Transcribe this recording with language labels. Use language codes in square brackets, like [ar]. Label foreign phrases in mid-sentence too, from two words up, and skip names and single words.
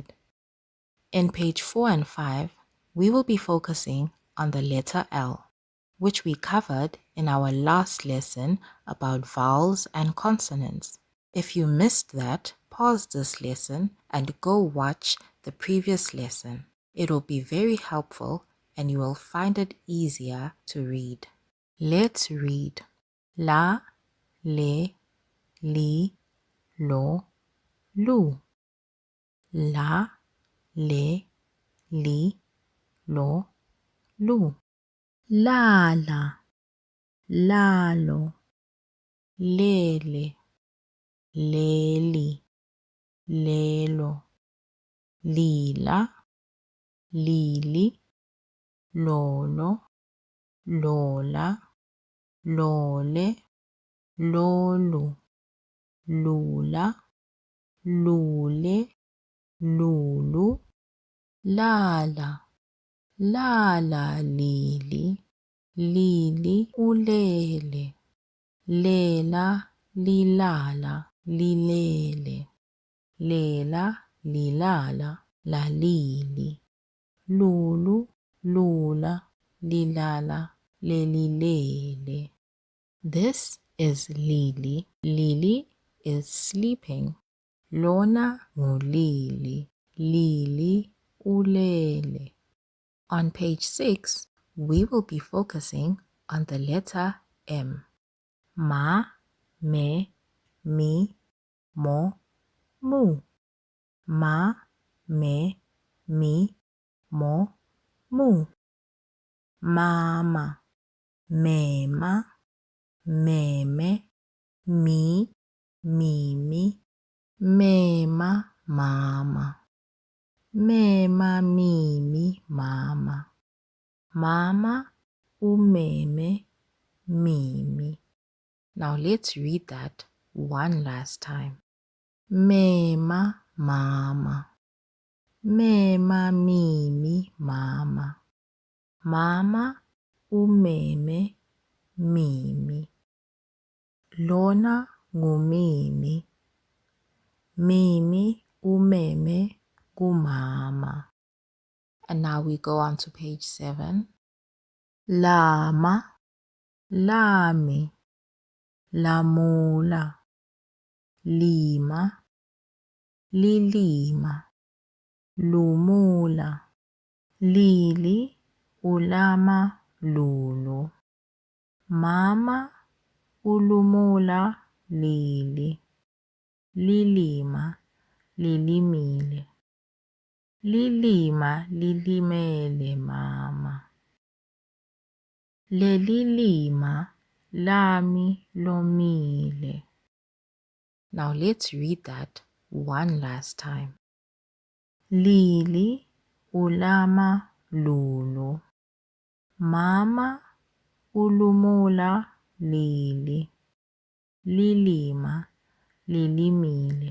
[en] In page 4 and 5, we will be focusing on the letter L, which we covered in our last lesson about vowels and consonants. If you missed that, pause this lesson and go watch the previous lesson. It will be very helpful and you will find it easier to read. Let's read. [nd] La, le, li, lo, lu. La, le, li, lo, lu. Lala, lalo, lele, leli, lelo, lila, lili, lolo, lola, lole, lolu, lula, lule, lulu, lala, lala, lili, lili, ulele, lela, lilala, lilele, lela, lilala, lalili, lulu, lula, lilala, lelilele. [en] This is Lili. Lili is sleeping. [nd] Lona ngulili. Lili ulele. [en] On page 6, we will be focusing on the letter M. [nd] Ma, me, mi, mo, mu. Ma, me, mi, mo, mu. Mama, mema, meme, mi, mimi, mema, mama. Mema, mimi, mama. Mama, umeme, mimi. [en] Now let's read that one last time. [nd] Mema, mama. Mema, mimi, mama. Mama, umeme, mimi. Lona ngumimi. Mimi, umeme, gumama. [en] And now we go on to page 7. [nd] Lama, lami, lamula, lima, lilima, lumula, lili, ulama, lulu. Mama, ulumula, lili. Lilima, lilimile. Lilima, lilimele, mama. Lelilima, lami, lomile. [en] Now let's read that one last time. [nd] Lili, ulama, lulu. Mama, ulumula, lili. Lilima, lilimile.